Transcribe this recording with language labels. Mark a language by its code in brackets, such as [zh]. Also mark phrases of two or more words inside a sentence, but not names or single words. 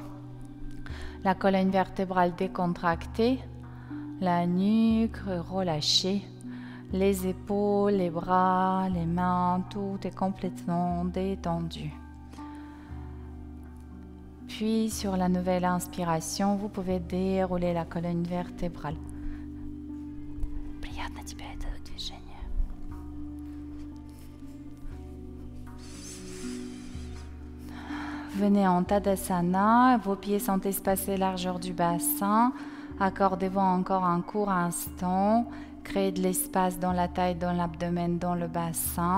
[fr] La colonne vertébrale décontractée, la nuque relâchée, les épaules, les bras, les mains, tout est complètement détendu. Puis sur la nouvelle inspiration, vous pouvez dérouler la colonne vertébrale. [ru] Приятно тебе это движение. [fr] Venez en Tadasana, vos pieds sont espacés largeur du bassin. Accordez-vous encore un court instant. Créez de l'espace dans la taille, dans l'abdomen, dans le bassin.